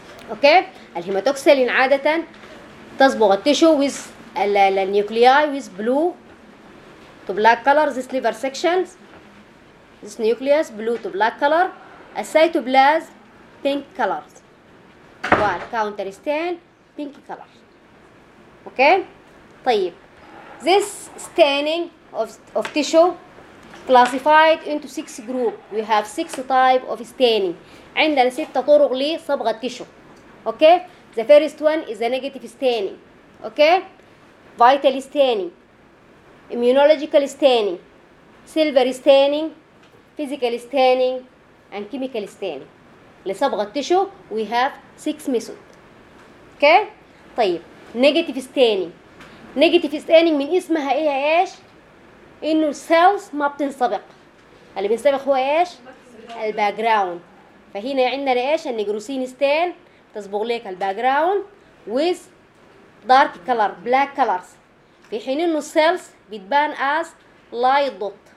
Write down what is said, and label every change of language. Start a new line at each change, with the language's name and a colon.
English: okay الهيماتوكسلين عاده تصبغ التيشو with the nuclei with blue to black color this liver sections this nucleus blue to black color a cytoplasm pink colors وال counter stain pink color okay
Arabic: طيب
English: this staining of tissue classified into six group we have six type of staining
Arabic: عندنا 6 طرق لصبغة تيشو.
English: Okay the first one is the negative staining. Okay vital staining, immunological staining, silver staining, physical staining and chemical staining.
Arabic: لصبغة تيشو
English: we have 6 method.
Arabic: اوكي طيب negative staining, negative staining من اسمها ايه يا ايش؟ انه السيلز ما بتنصبغ. اللي بينصبغ هو ايش؟ الباك جراوند. فهنا عندنا ايش؟ النيجروسين ستين تصبغ لك الباك جراوند
English: with dark colour black colours,
Arabic: في حين انه السيلز بتبان
English: As light dot.